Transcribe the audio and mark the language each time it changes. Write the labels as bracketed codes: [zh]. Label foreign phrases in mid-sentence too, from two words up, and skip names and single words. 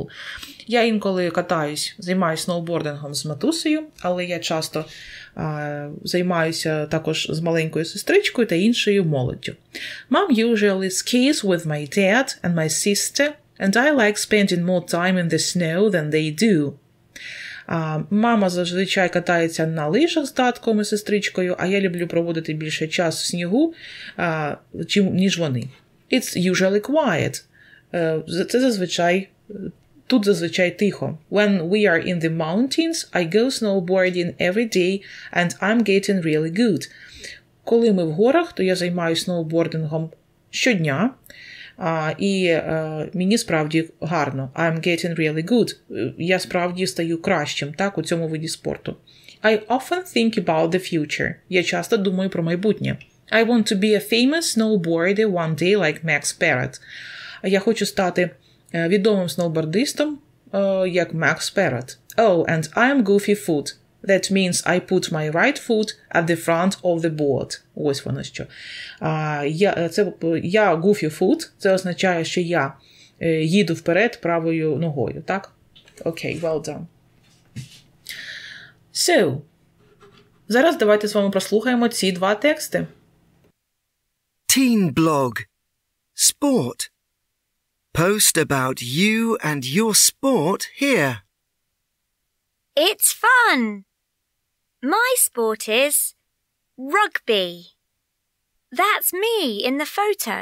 [uk] Я інколи займаюся сноубордингом з матусею, але я часто займаюся також з маленькою сестричкою та іншою молоддю. [en] Mom usually skis with my dad and my sister, and I like spending more time in the snow than they do. [uk] Мама зазвичай катається на лижах з татком і сестричкою, а я люблю проводити більше часу в снігу, ніж вони. [en] It's usually quiet. [uk] Тут зазвичай тихо. [en] When we are in the mountains, I go snowboarding every day, and I'm getting really good. [uk] Коли ми в горах, то я займаюся сноубордингом щодня, і мені справді гарно. [en] I'm getting really good. [uk] Я справді стаю кращим, так, у цьому виді спорту. [en] I often think about the future. [uk] Я часто думаю про майбутнє. [en] I want to be a famous snowboarder one day like Max Parrott. [uk] Я хочу стати відомим сноубордистом, як Max Parrott. [en] Oh, and I'm goofy foot. That means I put my right foot at the front of the board. [uk] Ось воно що. Я [en] goofy foot, [uk] це означає, що я їду вперед правою ногою, так? Окей, [en] well done. So, [uk] зараз давайте з вами прослухаємо ці два тексти. [en] Teen blog. Sport. Post about you and your sport here. It's fun. My sport is rugby. That's me in the photo.